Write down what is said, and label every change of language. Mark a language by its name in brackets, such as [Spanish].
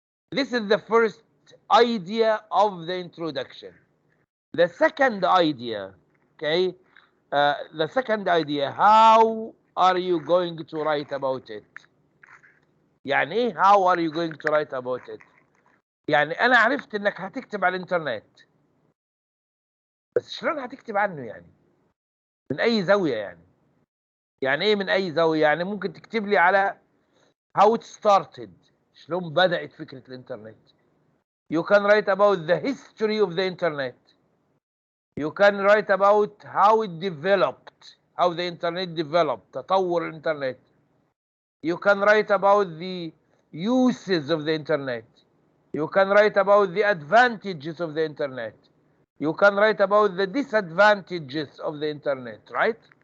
[English] This is the first idea of the introduction. The second idea, okay, the second idea, how are you going to write about it? [Arabic] يعني ايه [English] how are you going to write about it؟ [Arabic] يعني انا عرفت انك هتكتب على الانترنت، بس شلون هتكتب عنه يعني؟ من اي زاوية يعني؟ يعني ايه من اي زاوية؟ يعني ممكن تكتب لي على [English] how it started، [Arabic] شلون بدأت فكرة الانترنت. [English] You can write about the history of the internet. You can write about how it developed, how the internet developed، [Arabic] تطور الانترنت. [English] You can write about the uses of the internet. You can write about the advantages of the internet. You can write about the disadvantages of the internet, right?